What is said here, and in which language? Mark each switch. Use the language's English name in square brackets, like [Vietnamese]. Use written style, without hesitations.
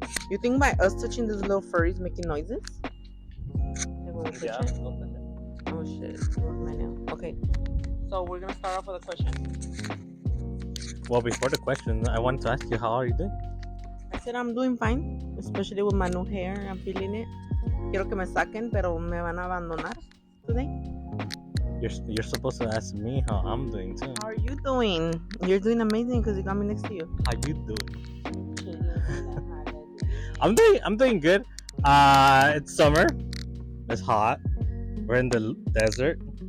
[English] You think by us touching this little furry is making noises? Like when we touch Yeah, it? don't touch it. Oh shit. It was my nail. Okay. So we're gonna start off with a question. Well, before the question, I wanted to ask you, how are you doing? I said I'm doing fine, especially with my new hair. I'm feeling it. [Spanish] Quiero que me saquen, pero me van a abandonar [English] today. You're supposed to ask me how I'm doing too. How are you doing? You're doing amazing because you got me next to you. How you doing? I'm doing good. It's summer. It's hot. We're in the desert.